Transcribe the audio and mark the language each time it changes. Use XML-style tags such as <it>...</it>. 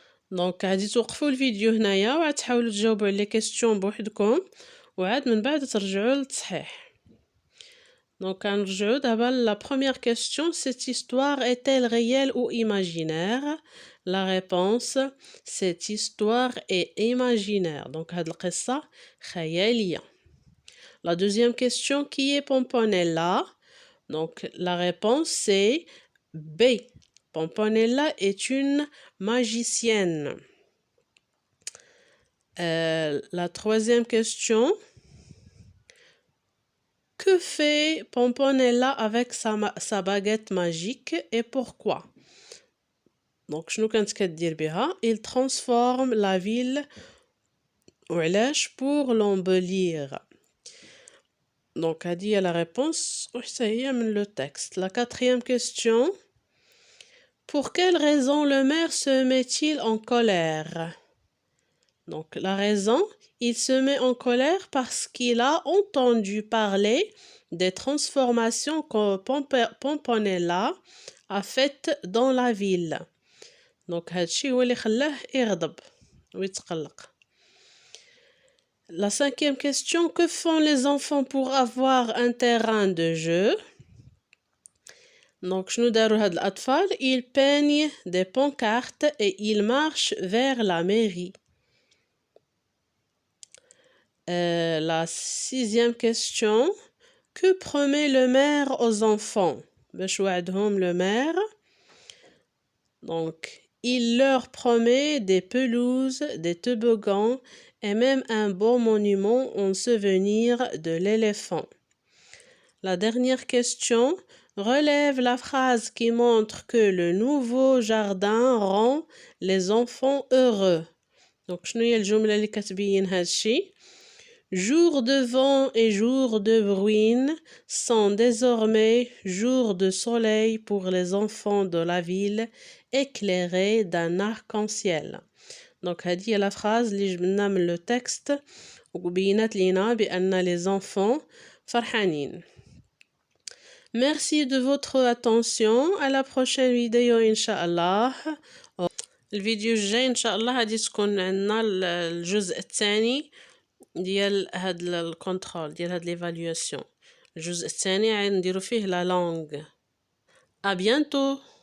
<ar>دونك غادي توقفوا الفيديو هنايا وعاد تحاولوا تجاوبوا على لي كيسيون بوحدكم وعاد من بعد ترجعوا للتصحيح.</ar> <fr>Donc,</fr> <ar>كنرجعوا دابا</ar> <fr>la première question, cette histoire est-elle réelle ou imaginaire? La réponse, cette histoire est imaginaire.</fr> <ar>Donc, هاد القصة خيالية.</ar> <fr>La deuxième question, qui est Pomponella? Donc, la réponse, c'est B. Pomponella est une magicienne. La troisième question, que fait Pomponella avec sa baguette magique et pourquoi? Donc,</fr> <ar>شنو كانت كدير بها؟</ar> <fr>Il transforme la ville</fr> <ar>وعلاش</ar> <fr>pour l'embellir. Donc,</fr> <ar>هذه هي</ar> <fr>la réponse</fr> <ar>وحتى هي من</ar> <fr>le texte. La quatrième question. Pour quelle raison le maire se met-il en colère? Donc, la raison, il se met en colère parce qu'il a entendu parler des transformations que Pomponella a faites dans la ville.</fr> <ar>Donc, هادشي هو اللي خلاه يغضب ويتقلق.</ar> <fr>La cinquième question, que font les enfants pour avoir un terrain de jeu? Donc,</fr> <ar>شنو داروا هاد الأطفال؟</ar> <fr>Ils peignent des pancartes et ils marchent vers la mairie. La sixième question, que promet le maire aux enfants?</fr> <ar>باش وعدهم</ar> <fr>le maire. Donc, il leur promet des pelouses, des toboggans et même un beau monument en souvenir de l'éléphant. La dernière question, relève la phrase qui montre que le nouveau jardin rend les enfants heureux. Donc,</fr> <ar>شنو هي الجملة اللي كتبين هادشي؟</ar> <fr>Jours de vent et jours de bruine sont désormais jours de soleil pour les enfants de la ville éclairés d'un arc-en-ciel.</fr> <ar>Donc, هذه هي la phrase اللي جبنا من le texte وبينات لينا بأن les enfants فرحانين.</ar> <fr>Merci de votre attention. À la prochaine vidéo إن شاء الله.</fr> <ar>الفيديو الجاي إن شاء الله غادي تكون عندنا الجزء الثاني ديال هاد الكونترول ديال هاد ليفالواسيون. الجزء الثاني غنديرو فيه لا لونغ.</ar> <fr>À bientôt.</fr>